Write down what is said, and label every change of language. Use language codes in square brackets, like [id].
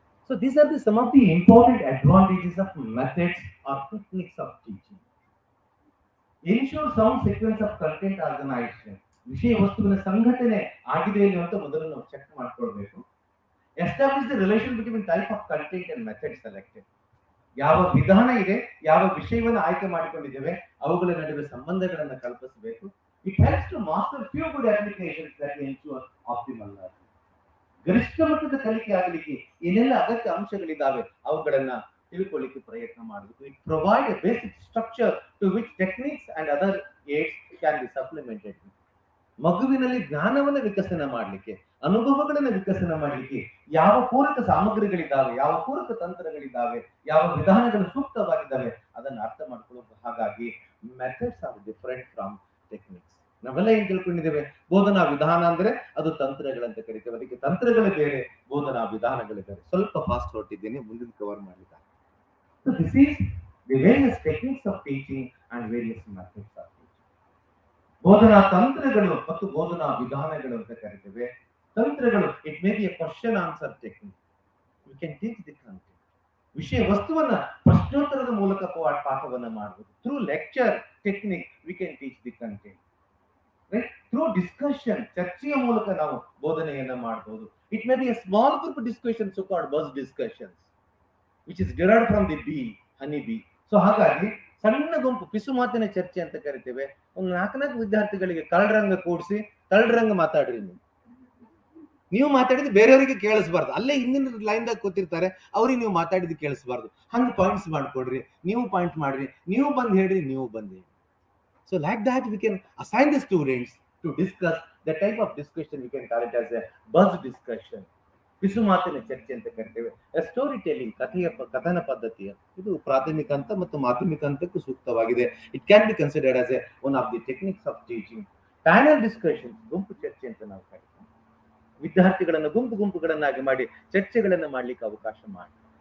[en] So these are some of the important advantages of methods or techniques of teaching. Ensure sound sequence of content organization. [kn] ವಿಷಯ ವಸ್ತುವಿನ ಸಂಘಟನೆ ಆಗಿದೆ ಅಂತ ಮೊದಲು ನಾವು ಚೆಕ್ ಮಾಡ್ಕೊಳ್ಬೇಕು. [en] Establish the relation between type of content and method selected. [kn] ಯಾವ ವಿಧಾನ ಇದೆ, ಯಾವ ವಿಷಯವನ್ನು ಆಯ್ಕೆ ಮಾಡಿಕೊಂಡಿದ್ದೇವೆ, ಅವುಗಳ ನಡುವೆ ಸಂಬಂಧಗಳನ್ನು ಕಲ್ಪಿಸಬೇಕು. [en] It helps to master few good applications that ensure optimal learning. [kn] ಗರಿಷ್ಠ ಮಟ್ಟದ ಕಲಿಕೆ ಆಗಲಿಕ್ಕೆ ಏನೆಲ್ಲ ಅಗತ್ಯ ಅಂಶಗಳಿದ್ದಾವೆ ಅವುಗಳನ್ನ ತಿಳ್ಕೊಳ್ಳಿಕ್ಕೆ ಪ್ರಯತ್ನ ಮಾಡಬೇಕು. [en] It provide a basic structure to which techniques and other aids can be supplemented. [kn] ಮಗುವಿನಲ್ಲಿ ಜ್ಞಾನವನ್ನು ವಿಕಸನ ಮಾಡಲಿಕ್ಕೆ, ಅನುಭವಗಳನ್ನು ವಿಕಸನ ಮಾಡಲಿಕ್ಕೆ ಯಾವ ಪೂರಕ ಸಾಮಗ್ರಿಗಳಿದ್ದಾವೆ, ಯಾವ ಪೂರಕ ತಂತ್ರಗಳಿದ್ದಾವೆ, ಯಾವ ವಿಧಾನಗಳು ಸೂಕ್ತವಾಗಿದ್ದಾವೆ ಅದನ್ನು ಅರ್ಥ ಮಾಡ್ಕೊಳ್ಳೋದು. [en] ಹಾಗಾಗಿ methods are different from techniques. [kn] ನಾವೆಲ್ಲ ಏನ್ ತಿಳ್ಕೊಂಡಿದ್ದೇವೆ, ಬೋಧನಾ ವಿಧಾನ ಅಂದ್ರೆ ಅದು ತಂತ್ರಗಳಂತ ಕರಿತೇವೆ. ಅದಕ್ಕೆ ತಂತ್ರಗಳು ಬೇರೆ, ಬೋಧನಾ ವಿಧಾನಗಳು ಬೇರೆ. ಸ್ವಲ್ಪ ಫಾಸ್ಟ್ ಹೊರಟಿದ್ದೇನೆ, ಮುಂದಿನ ಕವರ್ ಮಾಡಲಿಕ್ಕೆ. [en] So this is the various techniques of teaching and various methods of teaching. [kn] ಬೋಧನಾ ತಂತ್ರಗಳು ಮತ್ತು ಬೋಧನಾ ವಿಧಾನಗಳು ಅಂತ ಕರಿತೇವೆ. [en] ತಂತ್ರಗಳು, it may be a question answer technique. You can teach the content. [kn] ವಿಷಯ ವಸ್ತುವನ್ನ ಪ್ರಶ್ನೋತ್ತರದ ಮೂಲಕ ಪಾಠವನ್ನ ಮಾಡಬಹುದು. [en] Through lecture technique we can teach the content. Through discussion, [kn] ಚರ್ಚೆಯ ಮೂಲಕ ನಾವು ಬೋಧನೆಯನ್ನ ಮಾಡಬಹುದು. [en] It may be a small group discussion, so called buzz discussions, which is derived from the bee, honey bee. [kn] So ಹಾಗಾಗಿ ಸಣ್ಣ ಗುಂಪು ಪಿಸು ಮಾತಿನ ಚರ್ಚೆ ಅಂತ ಕರಿತೇವೆ. ಒಂದು 4 ವಿದ್ಯಾರ್ಥಿಗಳಿಗೆ ಕಳ್ಳರಂಗ ಕೂಡಿಸಿ ಕಳ್ಳರಂಗ ಮಾತಾಡ್ರಿ, ನೀವು ಮಾತಾಡಿದ್ರೆ ಬೇರೆಯವರಿಗೆ ಕೇಳಿಸಬಾರ್ದು. ಅಲ್ಲೇ ಹಿಂದಿನ ಲೈನ್ದಾಗ ಕೂತಿರ್ತಾರೆ, ಅವ್ರಿಗೆ ನೀವು ಮಾತಾಡಿದ್ದು ಕೇಳಿಸಬಾರ್ದು. ಹಂಗೆ ಪಾಯಿಂಟ್ಸ್ ಮಾಡ್ಕೊಡ್ರಿ, ನೀವು ಪಾಯಿಂಟ್ ಮಾಡ್ರಿ, ನೀವು ಬಂದು ಹೇಳ್ರಿ, ನೀವು ಬಂದು ಹೇಳಿ. [en] So like that we can assign the students to discuss the type of discussion. We can call it as a buzz discussion. [kn] ಪಿಸು ಮಾತಿನ ಚರ್ಚೆ ಅಂತ ಕರಿತೇವೆ. ಸ್ಟೋರಿ ಟೆಲ್ಲಿಂಗ್, ಕಥನ ಪದ್ಧತಿಯ ಇದು ಪ್ರಾಥಮಿಕ ಹಂತ ಮತ್ತು ಮಾಧ್ಯಮಿಕ ಹಂತಕ್ಕೂ ಸೂಕ್ತವಾಗಿದೆ. [en] It can be considered as a one of the techniques of teaching. Panel discussion, [kn] ಗುಂಪು ಚರ್ಚೆ ಅಂತ ನಾವು ಕರಿತೇವೆ. ವಿದ್ಯಾರ್ಥಿಗಳನ್ನ ಗುಂಪುಗಳನ್ನಾಗಿ ಮಾಡಿ ಚರ್ಚೆಗಳನ್ನ ಮಾಡ್ಲಿಕ್ಕೆ ಅವಕಾಶ ಮಾಡಿ.